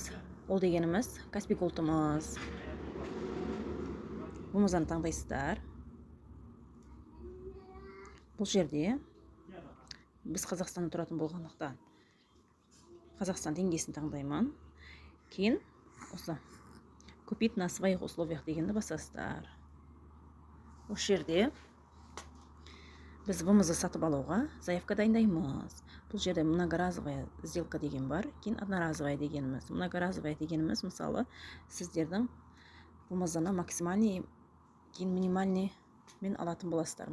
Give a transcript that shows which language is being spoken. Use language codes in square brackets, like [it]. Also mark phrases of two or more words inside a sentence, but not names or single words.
[kk] Ол дегеніміз Каспий Голд'ымыз. Вмз-ны таңдайсыздар. Бұл жерде біз Қазақстанда тұратын болғандықтан Қазақстан теңгесін таңдаймын. Кейін осы [ru] купить на своих условиях [kk] дегенді басасыздар. Осы жерде біз вмз сатып алуға заявка дайындаймыз. Бұл жерде [ru] многоразовая сделка [kk] деген бар. Кейін одноразовая дегеніміз. Многоразовая дегеніміз мысалы сіздердің вмз-ны максимальный, кейін минимальный мен алатын боласыздар.